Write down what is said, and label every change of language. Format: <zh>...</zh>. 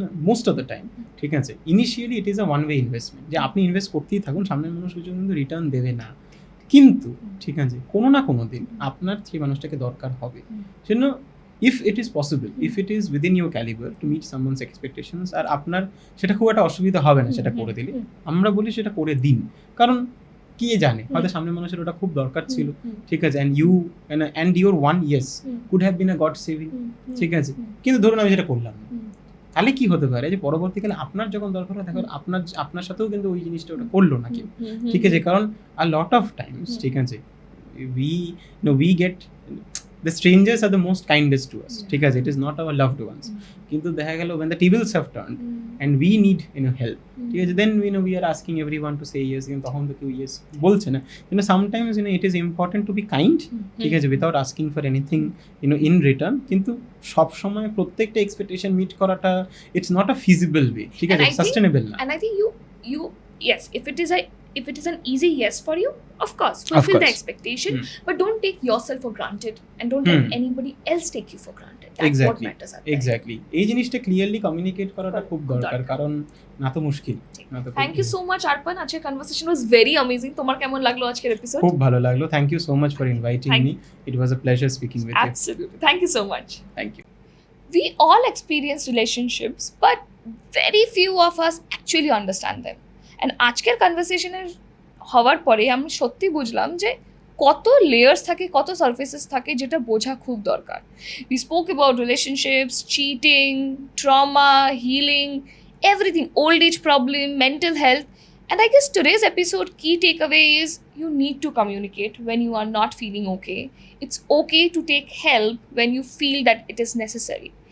<en>Most of the time,</en> <bn>ঠিক আছে,</bn> <en>initially it is a one way investment,</en> <bn>যে আপনি ইনভেস্ট করতেই থাকুন, সামনের মানুষ কিছু কিন্তু রিটার্ন দেবে না, কিন্তু ঠিক আছে কোনো না কোনো দিন আপনার সেই মানুষটাকে দরকার হবে। সেজন্য</bn> <en>if it is possible, if it is within your caliber to meet someone's expectations,</en> <bn>আর আপনার সেটা খুব একটা অসুবিধা হবে না সেটা করে দিলে, আমরা বলি সেটা করে দিন। কারণ কে জানে, হয়তো সামনের মানুষের ওটা খুব দরকার ছিল। ঠিক আছে,</bn> <en>and your one yes could have been a God saving.</en> <bn>ঠিক আছে, কিন্তু ধরুন আমি সেটা করলাম না, তাহলে কি হতে পারে যে পরবর্তীকালে আপনার যখন দরকার হয়, দেখুন আপনার সাথেও কিন্তু ওই জিনিসটা ওটা করলো না কেউ। ঠিক আছে, কারণ</bn> <en>a lot of times,</en> <bn>ঠিক আছে,</bn> <en>we get the strangers are the most kindest to us,</en> <bn>ঠিক আছে,</bn> <en>It is not our loved ones.</en> <bn>কিন্তু দেখা গেল</bn> <en>when the tables have turned and we need help,</en> <bn>ঠিক আছে,</bn> <en>then we are asking everyone to say yes,</en> <bn>কিন্তু তখন তো কেউ</bn> <en>yes</en> <bn>বলছে না।</bn> <en>sometimes it is important to be kind,</en> <bn>ঠিক আছে,</bn> <en>without asking for anything in return,</en> <bn>কিন্তু সব সময় প্রত্যেকটা এক্সপেকটেশন মিট করাটা</bn> <en>it's not a feasible way,</en> <bn>ঠিক আছে, সাস্টেনেবল না।</bn> <en>And I think you yes, if it is an easy yes for you, of course fulfill the expectation, but don't take yourself for granted and don't let anybody else take you for granted. That's what matters. Exactly.</en> <bn>এই জিনিসটা clearly communicate করাটা খুব দরকার, কারণ না তো মুশকিল না তো।</bn> <en>thank you so much Arpan,</en> <bn>আজকের</bn> <en>Conversation was very amazing.</en> <bn>তোমার কেমন লাগলো আজকের এপিসোড? খুব ভালো লাগলো,</bn> <en>Thank you so much for inviting me, it was a pleasure speaking with you. Absolutely, thank you so much. Thank you. We all experience relationships, but very few of us actually understand them.</en> <bn>And আজকের কনভারসেশনের হওয়ার পরে আমি সত্যি বুঝলাম যে কত layers থাকে, কত সারফেসেস থাকে, যেটা বোঝা খুব দরকার।</bn> <en>We spoke about relationships, cheating, trauma, healing, everything, old age problem, mental health. And I guess today's episode key takeaway is you need to communicate when you are not feeling okay. It's okay to take help when you feel that it is necessary.</en>